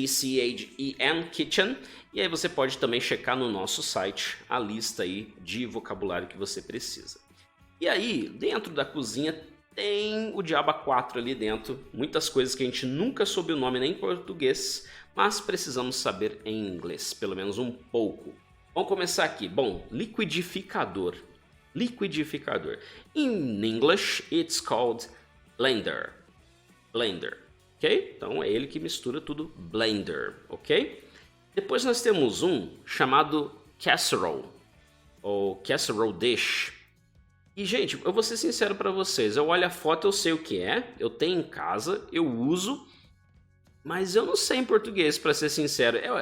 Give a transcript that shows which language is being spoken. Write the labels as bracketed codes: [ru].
[pt] K-I-T-C-H-E-N, kitchen. E aí você pode também checar no nosso site a lista aí de vocabulário que você precisa. E aí, dentro da cozinha tem o diabo 4 ali dentro. Muitas coisas que a gente nunca soube o nome nem em português, mas precisamos saber em inglês, pelo menos um pouco. Vamos começar aqui. Bom, liquidificador. Liquidificador. [en] In English, it's called blender. Blender. Ok? [pt] Então é ele que mistura tudo, blender, ok? Depois nós temos um chamado casserole, ou casserole dish. E gente, eu vou ser sincero para vocês, eu olho a foto, eu sei o que é, eu tenho em casa, eu uso, mas eu não sei em português, para ser sincero.